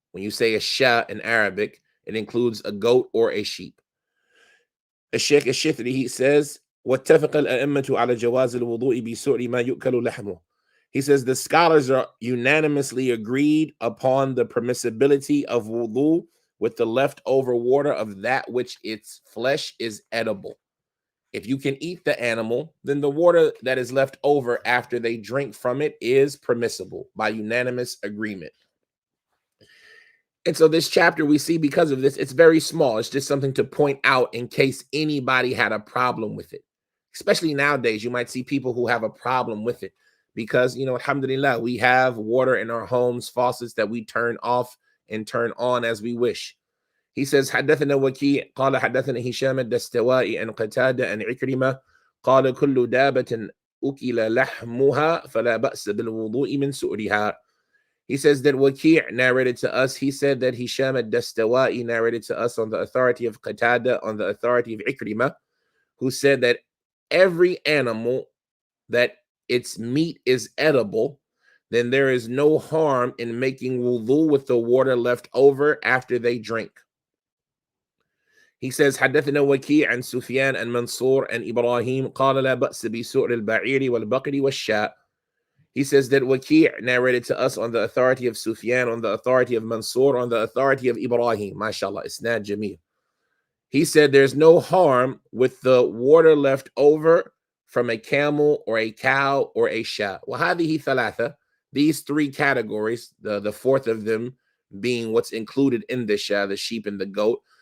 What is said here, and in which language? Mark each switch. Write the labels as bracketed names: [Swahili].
[English] When you say a sha in Arabic, it includes a goat or a sheep. Sheikh Ash-Shithri, he says, [Arabic] واتفق الأئمة على جواز الوضوء بسؤر ما يؤكل لحمه. [English] He says the scholars are unanimously agreed upon the permissibility of wudu with the leftover water of that which its flesh is edible. If you can eat the animal, then the water that is left over after they drink from it is permissible by unanimous agreement. And so this chapter we see, because of this, it's very small. It's just something to point out in case anybody had a problem with it. Especially nowadays, you might see people who have a problem with it because, alhamdulillah, we have water in our homes, faucets that we turn off and turn on as we wish. He says, [Arabic] حدثنا وكيع قال حدثنا هشام الدستوائي عن قتادة عن عكرمة قال كل دابة أكل لحمها فلا بأس بالوضوء من سؤرها. [English] He says that Waki' narrated to us. He said that Hisham al-Dastawai narrated to us on the authority of Qatada, on the authority of Ikrimah, who said that every animal that its meat is edible, then there is no harm in making wudu with the water left over after they drink. He says, [Arabic] حدثنا وكيع عن سفيان عن منصور عن إبراهيم قال لا بأس بسؤر البعير والبقر والشاء. [English] He says that Waki' narrated to us on the authority of Sufyan, on the authority of Mansur, on the authority of Ibrahim. MashaAllah, Isnad Jameel. He said there's no harm with the water left over from a camel or a cow or a sha. [Arabic] وهذه ثلاثة, [English] these three categories, the fourth of them being what's included in the sha, the sheep and the goat.